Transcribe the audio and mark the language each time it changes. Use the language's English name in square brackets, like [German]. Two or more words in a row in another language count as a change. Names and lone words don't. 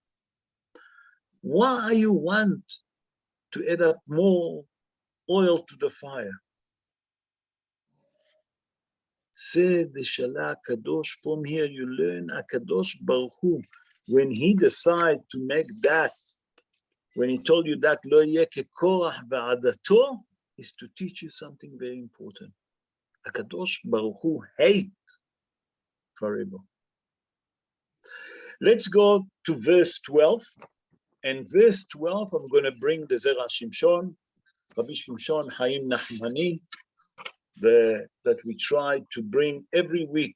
[English] Why you want to add up more oil to the fire? Say the Shala Kadosh. From here you learn [Hebrew] קדוש ברוך הוא. [English] When he decided to make that, when he told you that [Hebrew] לא יהיה כקרח ועדתו, [English] is to teach you something very important. [Hebrew] קדוש ברוך הוא [English] hate forever. Let's go to verse 12. And verse 12, I'm going to bring the Zera Shimshon, Rabbi Shimshon Chaim Nachmani, that we try to bring every week.